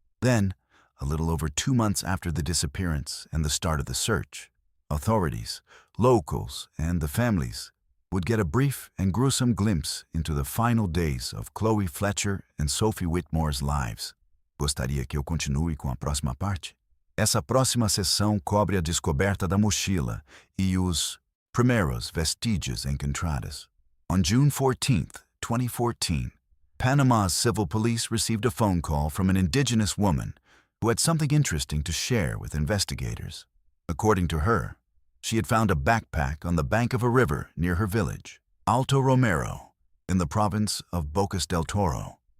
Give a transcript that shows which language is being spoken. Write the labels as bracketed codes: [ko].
[en] Then, a little over 2 months after the disappearance and the start of the search, authorities, locals, and the families would get a brief and gruesome glimpse into the final days of Chloe Fletcher and Sophie Whitmore's lives. [pt] Gostaria que eu continue com a próxima parte? Essa próxima sessão cobre a descoberta da mochila e os primeiros vestígios encontrados. [en] On June 14th, 2014, Panama's civil police received a phone call from an indigenous woman who had something interesting to share with investigators. According to her, she had found a backpack on the bank of a river near her village, Alto Romero, in the province of Bocas del Toro.